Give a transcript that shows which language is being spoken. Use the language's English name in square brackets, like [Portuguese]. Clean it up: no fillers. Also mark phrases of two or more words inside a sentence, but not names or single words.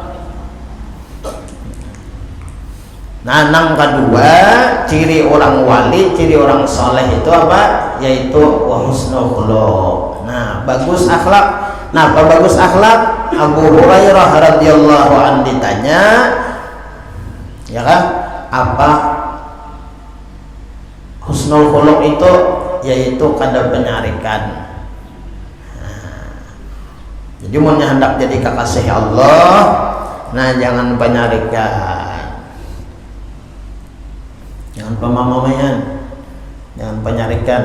[Indonesian] Nah yang kedua ciri orang wali, ciri orang soleh itu apa? Yaitu [Arabic] وحسن الخلق. [Indonesian] Nah bagus akhlak. Nah apa bagus akhlak? Abu Hurairah [Arabic] رضي الله عنه [Indonesian] ditanya, ya kan, apa [Arabic] حسن الخلق [Indonesian] itu? [Banjar] Yaitu kada penyarikan. Nah, jadi mau hendak jadi kekasih Allah, nah jangan penyarikan, jangan pemamamayan, jangan penyarikan.